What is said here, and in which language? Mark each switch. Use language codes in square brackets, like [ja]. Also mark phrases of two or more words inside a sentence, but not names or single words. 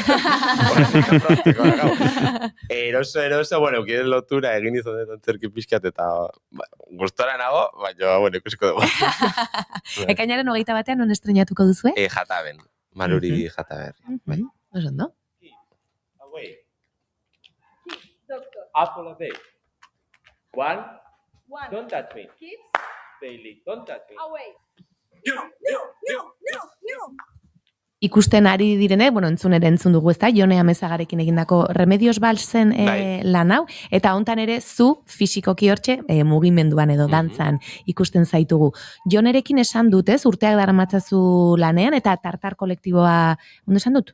[eu] Eroso, eukiden lotura egin izan dut antzerki pixkat, eta gustora nago, baina, ikusiko dugu. Ekainaren 21 non estrenatuko duzu, Jataben, Maruri Jataberri. Osondo? [en] Apple a day. One. Don't touch me. Kids. Bailey, don't touch me. Away. [eu] Ikusten ari direne, entzun ere entzun dugu ezta, Jone Amezagarekin egindako Remedios Valsen lan hau, eta hontan ere zu fisikoki hortxe mugimenduan edo dantzan ikusten zaitugu. Jonerekin esan dut, urteak daramatzazu lanean, eta tartar kolektiboa, ondo esan dut?